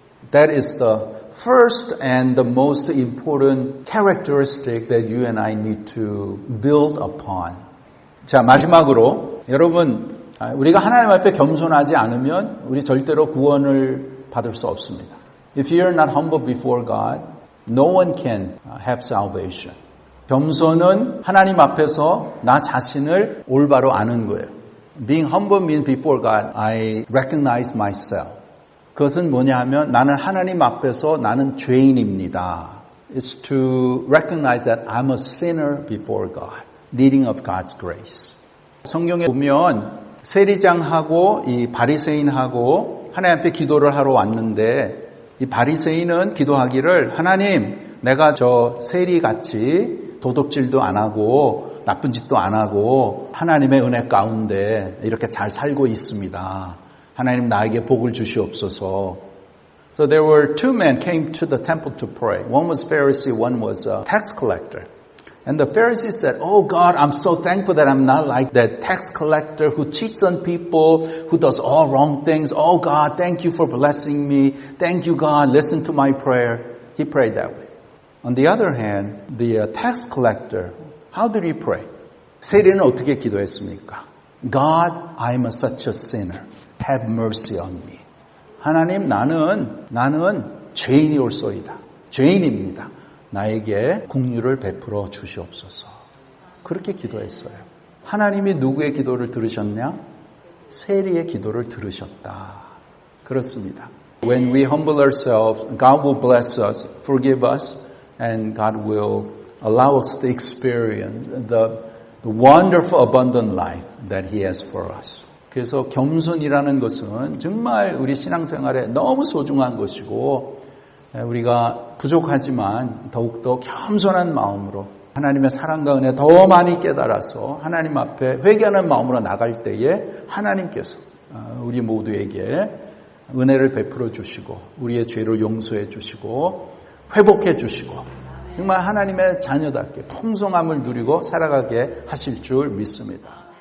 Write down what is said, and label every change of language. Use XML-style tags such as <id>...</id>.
<en>That is the first and the most important characteristic that you and I need to build upon.</en> <ko>자, 마지막으로 여러분 우리가 하나님 앞에 겸손하지 않으면 우리 절대로 구원을 받을 수 없습니다.</ko> <en>If you are not humble before God, no one can have salvation.</en> <ko>겸손은 하나님 앞에서 나 자신을 올바로 아는 거예요.</ko> <en>Being humble means before God, I recognize myself.</en> <ko>그것은 뭐냐 하면 나는 하나님 앞에서 나는 죄인입니다.</ko> <en>It's to recognize that I'm a sinner before God, needing of God's grace.</en> <ko>성경에 보면 세리장하고 이 바리새인하고 하나님 앞에 기도를 하러 왔는데 이 바리새인은 기도하기를 하나님 내가 저 세리같이 도둑질도 안 하고 나쁜 짓도 안 하고 하나님의 은혜 가운데 이렇게 잘 살고 있습니다. 하나님 나에게 복을 주시옵소서.</ko> <en>So there were two men came to the temple to pray. One was Pharisee, one was a tax collector. And the Pharisee said, oh God, I'm so thankful that I'm not like that tax collector who cheats on people, who does all wrong things. Oh God, thank you for blessing me. Thank you God, listen to my prayer. He prayed that way. On the other hand, the tax collector, how did he pray?</en> <ko>세리는 어떻게 기도했습니까?</ko> <en>God, I'm such a sinner. Have mercy on me.</en> <ko>하나님, 나는 죄인이올소이다. 죄인입니다. 나에게 긍휼을 베풀어 주시옵소서. 그렇게 기도했어요. 하나님이 누구의 기도를 들으셨냐? 세리의 기도를 들으셨다. 그렇습니다.</ko> <en>When we humble ourselves, God will bless us, forgive us, and God will allow us to experience the wonderful abundant life that He has for us.</en> <ko>그래서 겸손이라는 것은 정말 우리 신앙생활에 너무 소중한 것이고 우리가 부족하지만 더욱더 겸손한 마음으로 하나님의 사랑과 은혜 더 많이 깨달아서 하나님 앞에 회개하는 마음으로 나갈 때에 하나님께서 우리 모두에게 은혜를 베풀어 주시고 우리의 죄를 용서해 주시고 회복해 주시고 정말 하나님의 자녀답게 풍성함을 누리고 살아가게 하실 줄 믿습니다.</ko>